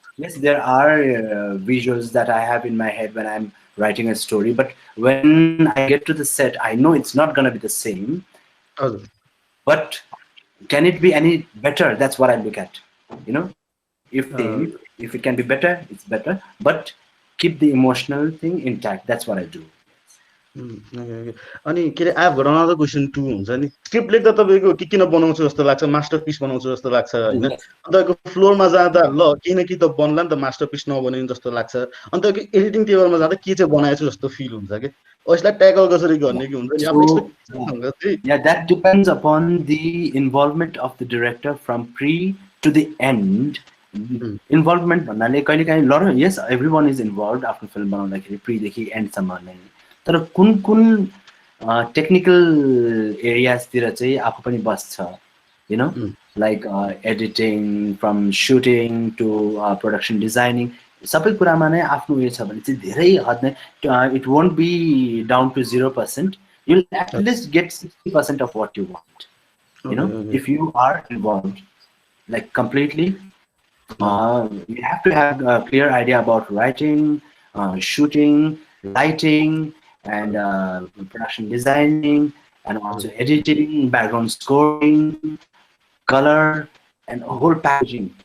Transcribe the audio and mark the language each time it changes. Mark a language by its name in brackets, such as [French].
[English] Yes, there are visuals that I have in my head when I'm writing a story, but when I get to the set, I know it's not going to be the same. But can it be any better? That's what I look at. If it can be better, it's better. But keep the emotional thing intact. That's what I do. [Nepali] अनि के अरे [English] I have another question to [Nepali] हुन्छ नि script लेख्दा तपाईँको के किन बनाउँछु जस्तो लाग्छ मास्टर पिस बनाउँछु जस्तो लाग्छ होइन अनि तपाईँको फ्लोरमा जाँदा ल केही न केही त बन्ला नि त मास्टर पिस नबने जस्तो लाग्छ अनि तपाईँको एडिटिङ टेबलमा जाँदा के चाहिँ बनाएछु जस्तो फिल हुन्छ कि यसलाई ट्याकल कसरी गर्ने कि हुन्छ नि आफ्नो [English] So [Nepali] एक्सपेक्टेसन चाहिँ [English] yeah, that depends upon the involvement of the director from pre to the end. [Nepali] Involvement भन्नाले कहिलेकाहीँ [English] lot yes everyone is involved [Nepali] आफ्नो फिल्म बनाउँदाखेरि प्रीदेखि एन्डसम्म नै तर कुन कुन टेक्निकल एरियाजतिर चाहिँ आफू पनि बस्छ [English] you know like editing from shooting to production designing [Nepali] सबै कुरामा नै आफ्नो उयो छ भने चाहिँ धेरै हद नै [English] it won't be down to 0%. You'll at least get 60% of what you want. You know, if you are involved, like completely, you have to have a clear idea about writing, shooting, lighting, and production designing, and also editing, background scoring, color, and a whole packaging.